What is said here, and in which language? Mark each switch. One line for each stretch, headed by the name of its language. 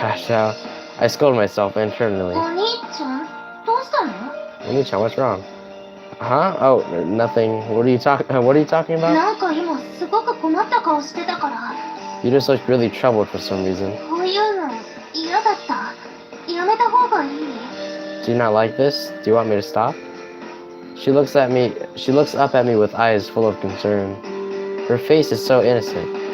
English: Gosh, now I scold myself internally.
Japanese: お兄ちゃん、どうしたの？
English: Oni-chan, what's wrong? Huh? Oh, nothing. What are you talking about?
Japanese: なんか今すごく困った顔してたから。
English: You just look really troubled for some reason.
Japanese: こういうの嫌だった。やめた方がいい。
English: Do you not like this? Do you want me to stop? She looks up at me with eyes full of concern. Her face is so innocent.